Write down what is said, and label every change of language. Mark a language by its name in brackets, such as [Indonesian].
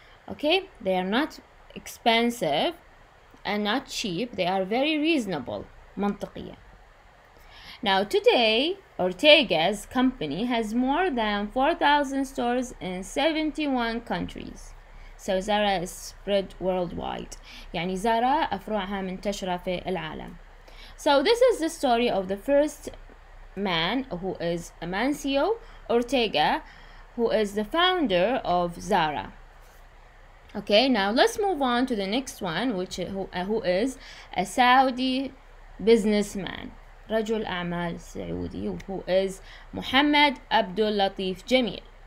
[English] Okay, they are not expensive and not cheap. They are very reasonable. [Arabic] منطقية. [English] Now today, Ortega's company has more than 4,000 stores in 71 countries. So Zara is spread worldwide. [Arabic] يعني زارا أفرعها منتشرة في العالم. [English] So this is the story of the first man, who is Amancio Ortega, who is the founder of Zara. Okay, now let's move on to the next one, who is a Saudi businessman, [Arabic] رجل أعمال سعودي, [English] who is Mohammad Abdul Latif Jameel.